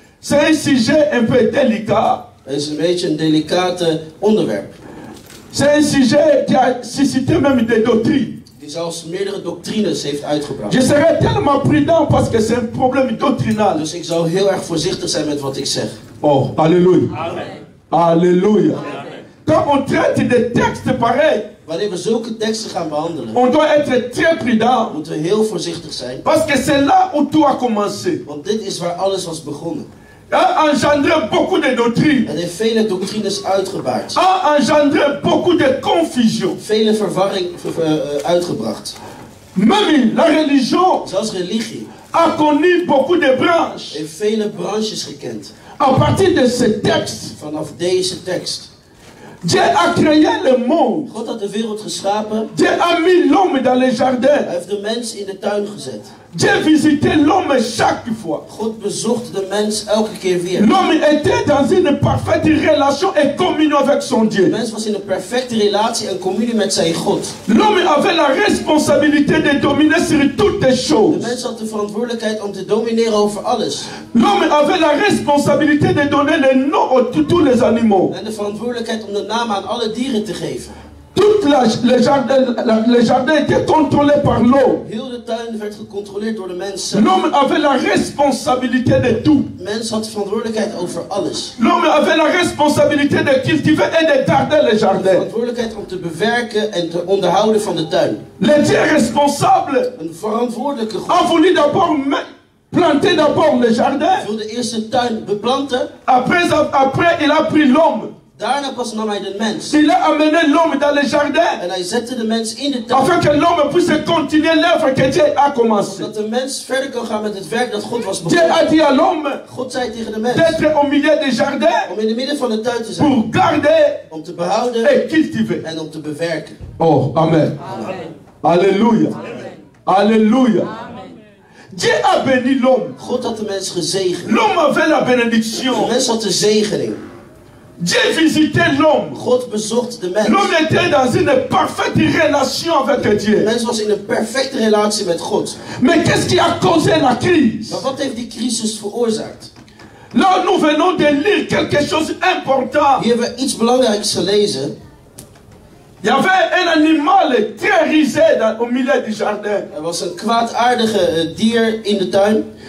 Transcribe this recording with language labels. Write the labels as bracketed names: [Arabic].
[French] c'est un sujet un peu délicat. [Dutch] is een beetje een delicate onderwerp. [French] C'est un sujet qui a suscité même des doctrines. [Dutch] Die zelfs meerdere doctrines heeft uitgebracht. [French] Je serai tellement prudent parce que c'est un problème doctrinal. [Dutch] Dus ik zou heel erg voorzichtig zijn met wat ik zeg. Oh, alléluia. Amen. Alléluia. Amen. [French] Quand on traite des textes pareils, [Dutch] Wanneer we zulke teksten gaan behandelen, [French] on doit être très prudent. [Dutch] moeten we heel voorzichtig zijn. [French] Parce que c'est là où tout a commencé. [Dutch] Want dit is waar alles was begonnen. [French] A engendré beaucoup de doctrines. [Dutch] Het heeft vele doctrines uitgebaard. [French] A engendré beaucoup de confusion. [Dutch] Vele verwarring uitgebracht. [French] Même la religion [Dutch] Zelfs religie [French] a connu beaucoup de branches. [Dutch] heeft vele branches gekend. [French] À partir de ce texte, [Dutch] Vanaf deze tekst. [French] Dieu a créé le monde. [Dutch] God had de wereld geschapen. [French] Dieu a mis l'homme dans les jardins. [Dutch] Hij heeft de mens in de tuin gezet. [French] Dieu visitait l'homme chaque fois. [Dutch] God bezocht de mens elke keer weer. [French] L'homme était dans une parfaite relation et communion avec son [Dutch] De [French] Dieu. [Dutch] mens was in een perfecte relatie en communie met zijn God. [French] L'homme avait la responsabilité de dominer sur toutes les [Dutch] De [French] choses. [Dutch] mens had de verantwoordelijkheid om te domineren over alles. [French] L'homme avait la responsabilité de donner les noms à tous les animaux. [Dutch] En de verantwoordelijkheid om de naam aan alle dieren te geven. [French] Les jardins étaient contrôlés par l'homme. [Dutch] Heel de tuin werd gecontroleerd door de mensen. [French] L'homme avait la responsabilité de tout. [Dutch] De mens had de verantwoordelijkheid over alles. [French] L'homme avait la responsabilité de cultiver et de garder les [Dutch] De [French] jardins. [Dutch] verantwoordelijkheid om te bewerken en te onderhouden van de tuin. [French] Le Dieu responsable [Dutch] Een verantwoordelijke God [French] a voulu d'abord planter d'abord les jardins. [Dutch] wilde eerst de tuin beplanten. [French] Après, il a pris l'homme. [Dutch] Daarna pas nam hij de mens. [French] Il a amené l'homme dans les jardins. [Dutch] En hij zette de mens in de tuin. [French] Afin que l'homme puisse continuer l'œuvre que Dieu a commencée. [Dutch] Zodat de mens verder kan gaan met het werk dat God was [French] Dieu [Dutch] begonnen. [French] a dit à l'homme [Dutch] God zei tegen de mens [French] d'être au milieu des jardins [Dutch] om in het midden van de tuin te zijn. [French] pour garder [Dutch] Om te behouden [French] et cultiver. [Dutch] en om te bewerken. Oh, amen. Amen. [French] Alléluia. Alléluia. Dieu a béni l'homme. [Dutch] God had de mens gezegend. [French] L'homme avait la [Dutch] De [French] bénédiction. [Dutch] mens had de zegening. [French] Dieu visitait l'homme. [Dutch] God bezocht de mens. [French] L'homme était dans une parfaite relation avec [Dutch] De [French] Dieu. [Dutch] mens was in een perfecte relatie met God. [French] Mais qu'est-ce qui a causé la crise? [Dutch] Maar wat heeft die crisis veroorzaakt? [French] Là, nous venons de lire quelque chose d'important. [Dutch] Hier hebben we iets belangrijks gelezen. [French] Il y avait un animal très risé au milieu du jardin. [Dutch] Er was een kwaadaardige dier in de tuin.